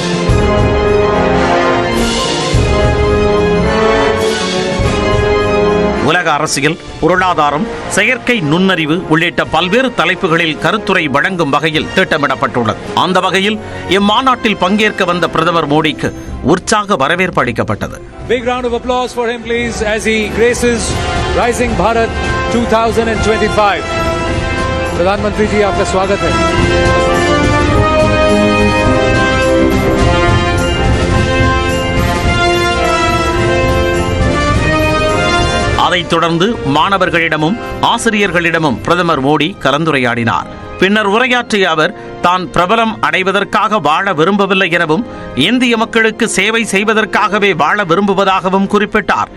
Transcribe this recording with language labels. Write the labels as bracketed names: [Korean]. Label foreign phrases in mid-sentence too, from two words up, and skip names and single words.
[Tamil] உலக அரசியல், பொருளாதாரம், செயற்கை நுண்ணறிவு உள்ளிட்ட பல்வேறு தலைப்புகளில் கருத்துரை வழங்கும் வகையில் திட்டமிடப்பட்டுள்ளது. அந்த வகையில் இம்மாநாட்டில் பங்கேற்க வந்த பிரதமர் மோடிக்கு உற்சாக வரவேற்பு அளிக்கப்பட்டது. [English] Big round of applause for him please as he graces Rising Bharat 2025. [Hindi] प्रधान मंत्री जी आपका स्वागत है. [Tamil] அதைத் தொடர்ந்து மாணவர்களிடமும் ஆசிரியர்களிடமும் பிரதமர் மோடி கலந்துரையாடினார். பின்னர் உரையாற்றிய அவர் தான் பிரபலம் அடைவதற்காக வாழ விரும்பவில்லை எனவும் இந்திய மக்களுக்கு சேவை செய்வதற்காகவே வாழ விரும்புவதாகவும் குறிப்பிட்டார்.